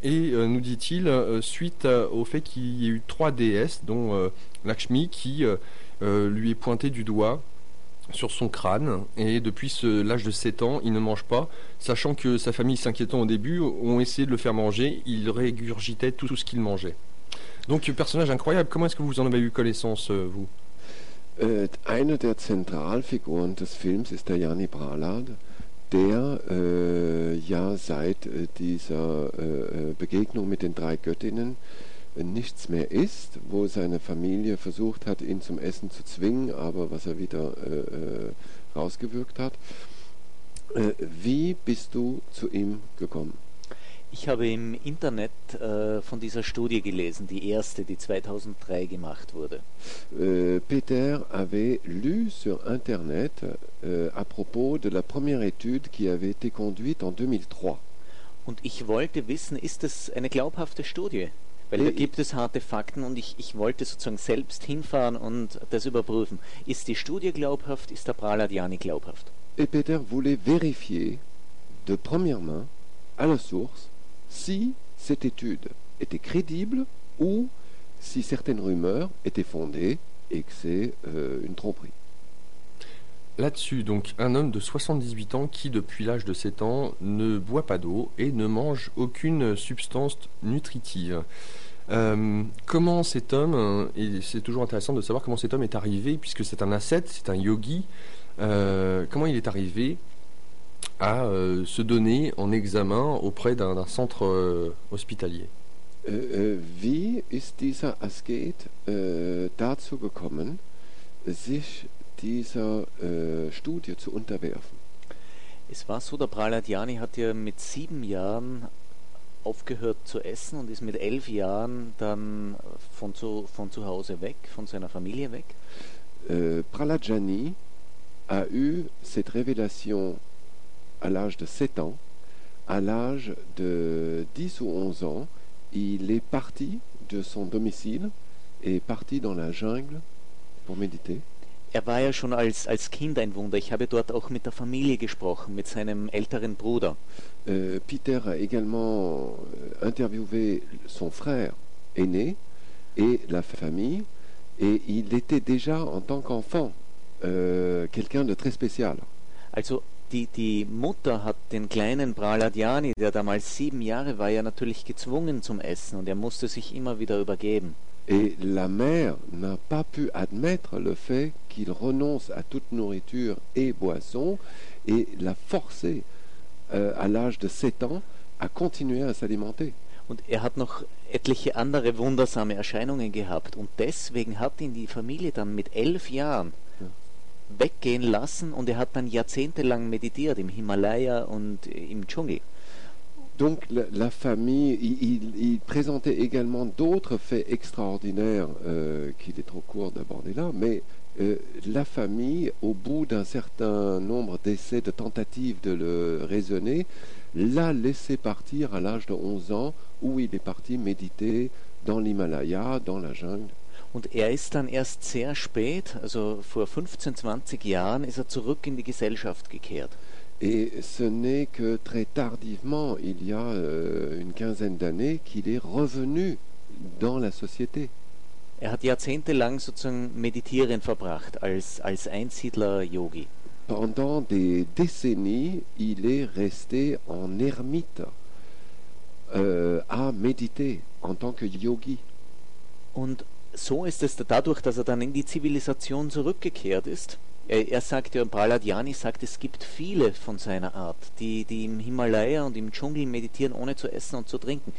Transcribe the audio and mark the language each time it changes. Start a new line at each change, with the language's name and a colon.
French: Et nous dit-il, suite au fait qu'il y ait eu 3 déesses, dont Lakshmi, qui lui est pointé du doigt sur son crâne, et depuis l'âge de 7 ans, il ne mange pas, sachant que sa famille, s'inquiétant au début, ont essayé de le faire manger, il régurgitait tout ce qu'il mangeait. Donc, personnage incroyable, comment est-ce que vous en avez eu connaissance, vous?
German: Eine der zentralen Figuren des Films ist der Jani Prahlad, der ja seit dieser Begegnung mit den drei Göttinnen nichts mehr isst, wo seine Familie versucht hat, ihn zum Essen zu zwingen, aber was er wieder rausgewürgt hat. Wie bist du zu ihm gekommen? Ich habe im Internet von dieser Studie gelesen, die erste, die 2003 gemacht wurde.
French: Peter avait lu sur Internet à propos de la première étude qui avait été conduite en 2003.
German: Und ich wollte wissen, ist das eine glaubhafte Studie? Weil da gibt es harte Fakten und ich wollte sozusagen selbst hinfahren und das überprüfen. Ist die Studie glaubhaft? Ist der Prahler Diani glaubhaft?
French: Et Peter voulait vérifier de première main à la source si cette étude était crédible ou si certaines rumeurs étaient fondées et que c'est une tromperie. Là-dessus, donc, un homme de 78 ans qui, depuis l'âge de 7 ans, ne boit pas d'eau et ne mange aucune substance nutritive. Comment cet homme, et c'est toujours intéressant de savoir comment cet homme est arrivé, puisque c'est un ascète, c'est un yogi, comment il est arrivé à se donner en examen auprès d'un centre hospitalier?
German: Wie ist dieser Asket dazu gekommen, sich dieser Studie zu unterwerfen? Es war so, der Prahlad Diani hat ja mit 7 Jahren aufgehört zu essen und ist mit 11 Jahren dann von zu Hause weg, von seiner Familie weg.
French: Prahlad Diani a eu cette révélation à l'âge de 7 ans. À l'âge de 10 ou 11 ans, il est parti de son domicile et parti dans la jungle pour méditer.
German: Er war ja schon als Kind ein Wunder. Ich habe dort auch mit der Familie gesprochen, mit seinem älteren Bruder.
French: Peter a également interviewé son frère aîné et la famille, et il était déjà en tant qu'enfant quelqu'un de très spécial.
German: Also die Mutter hat den kleinen Prahlad Diani, der damals 7 Jahre war, ja natürlich gezwungen zum Essen und er musste sich immer wieder übergeben.
French: Et la mère n'a pas pu admettre le fait qu'il renonce à toute nourriture et boisson et l'a forcé à l'âge de 7 ans à continuer à s'alimenter.
German: Und er hat noch etliche andere wundersame Erscheinungen gehabt und deswegen hat ihn die Familie dann mit 11 Jahren weggehen lassen und er hat dann jahrzehntelang meditiert im Himalaya und im Dschungel.
French: Donc la famille, il présentait également d'autres faits extraordinaires qu'il est trop court d'aborder là, mais la famille, au bout d'un certain nombre d'essais, de tentatives de le raisonner, l'a laissé partir à l'âge de 11 ans où il est parti méditer dans l'Himalaya, dans la jungle.
German: Und er ist dann erst sehr spät, also vor 15, 20 Jahren, ist er zurück in die Gesellschaft gekehrt.
French: Et ce n'est que très tardivement, il y a une quinzaine d'années, qu'il est revenu dans la société.
German: Er hat jahrzehntelang sozusagen meditieren verbracht, als Einsiedler-Yogi.
French: Pendant des décennies, il est resté en ermite, à méditer, en tant que yogi.
German: Und so ist es dadurch, dass er dann in die Zivilisation zurückgekehrt ist. Er sagt ja, Prahlad Diani sagt, es gibt viele von seiner Art, die im Himalaya und im Dschungel meditieren, ohne zu essen und zu trinken.